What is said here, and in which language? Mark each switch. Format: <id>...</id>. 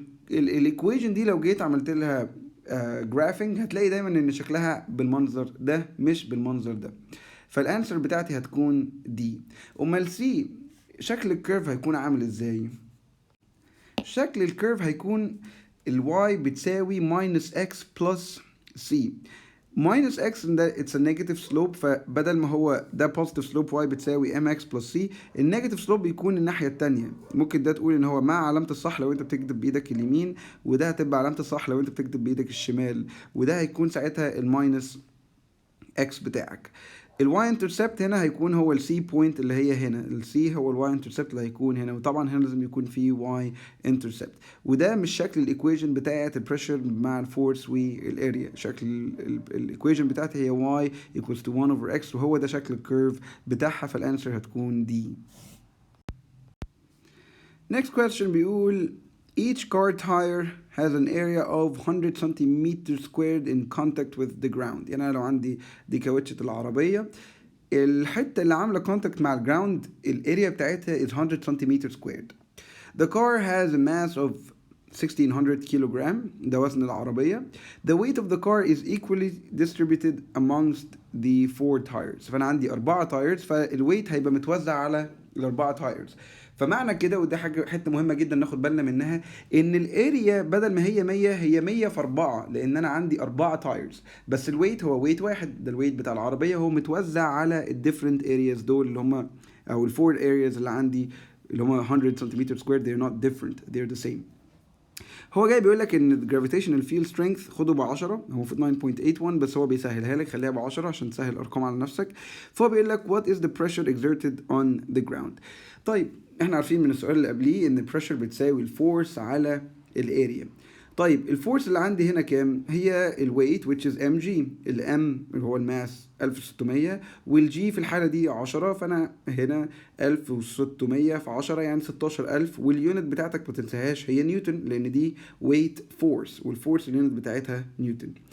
<ar>الايكويشن دي لو جيت عملت لها جرافينج هتلاقي دايما ان شكلها بالمنظر ده مش بالمنظر ده، فالانسر بتاعتي هتكون دي. امال سي شكل الكيرف هيكون عامل ازاي؟ شكل الكيرف هيكون الواي بتساوي</ar> <en>minus x plus c.</en> <ar>minus x ده</ar> <en>it's a negative slope،</en> <ar>فبدل ما هو ده positive slope y بتساوي</ar> <en>mx plus c،</en> <ar>النيجاتيف slope بيكون الناحية التانية. ممكن ده تقول ان هو مع علامة الصح لو انت بتكتب بايدك اليمين، وده هتبقى علامة الصح لو انت بتكتب بايدك الشمال، وده هيكون ساعتها الماينس x بتاعك. الواي انترسبت هنا هيكون هو السي بوينت اللي هي هنا، السي هو الواي انترسبت اللي هيكون هنا، وطبعا هنا لازم يكون فيه واي انترسبت. وده مش شكل الايكويشن بتاعت البريشر مع الفورس والاريا، شكل الايكويشن بتاعتي هي y equals to 1 over x، وهو ده شكل الكيرف بتاعها، فالانسر هتكون دي.</ar> <en>next question</en> <ar>بيقول</ar> <en>each car tire has an area of 100 centimeters squared in contact with the ground.</en> <ar>يعني أنا لو عندي دي كاوتشة العربية، الحتة اللي عاملة contact مع الجراوند الاريا بتاعتها</ar> <en>is 100 centimeters squared. The car has a mass of 1600 kilogram،</en> <ar>ده وزن العربية.</ar> <en>The weight of the car is equally distributed amongst the 4 tires.</en> <ar>فأنا عندي 4 tires، فالويت هيبقى متوزع على الأربعة tires. فمعنى كده، وده حته مهمه جدا ناخد بالنا منها، ان الاريا بدل ما هي 100 هي 100 في 4، لان انا عندي 4 تايرز، بس الويت هو ويت واحد، ده الويت بتاع العربيه، هو متوزع على الديفرنت ارياز دول اللي هم او الفور ارياز اللي عندي اللي هم 100 سنتيمتر سكوير.</ar> <en>they're not different, they're the same.</en> <ar>هو جاي بيقول لك ان الجرافيتيشنال فيلد سترينث خده ب 10، هو المفروض 9.81 بس هو بيسهلها لك، خليها ب 10 عشان تسهل الارقام على نفسك. فهو بيقول لك</ar> <en>what is the pressure exerted on the ground.</en> <ar>طيب احنا عارفين من السؤال اللي قبليه ان البريشر بتساوي الفورس على الاريا. طيب الفورس اللي عندي هنا كام؟ هي الويت which is mg، الام اللي هو الماس 1600، والجي في الحاله دي 10، فانا هنا 1600 في 10 يعني 16000، واليونت بتاعتك ما تنساهاش هي نيوتن، لان دي ويت فورس، والفورس اليونت بتاعتها نيوتن.</ar>